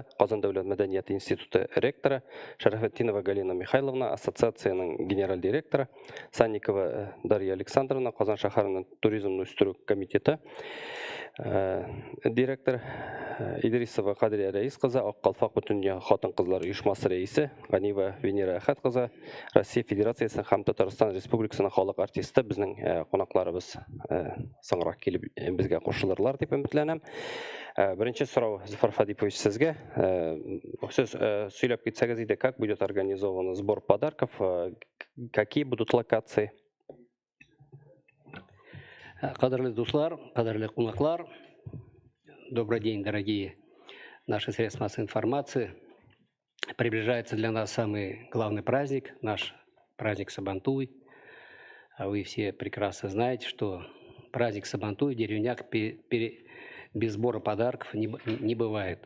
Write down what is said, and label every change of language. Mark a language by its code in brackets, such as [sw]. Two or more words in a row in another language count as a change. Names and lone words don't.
[tt] Казан дәүләт мәдәният институты ректоры, Шарафетдинова Галина Михайловна, ассоциацияның генераль директоры, Санникова Дарья Александровна, Казан шәһәренең туризмны үстерү комитеты директор, Идрисова Кадрия Рәис кызы, Ак Калфак Бөтендөнья хатын-кызлар оешмасы рәисе, Ганива Венера Әхәт кызы, Россия Федерациясы һәм Татарстан Республикасының халык артисты, безнең кунакларыбыз соңрак килеп безгә кушылырлар дип өметләнәм. Беренче сорау, Зөфәр Фадипович, сезгә. Сез сөйләп китсәгез иде, [ru] как будет организован сбор подарков, какие будут локации? [tt] Кадрлы дуслар, кадрлы кунаклар, [ru] добрый день, дорогие наши средства массовой информации. Приближается для нас самый главный праздник, наш праздник Сабантуй. А вы все прекрасно знаете, что праздник Сабантуй в деревнях без сбора подарков не бывает.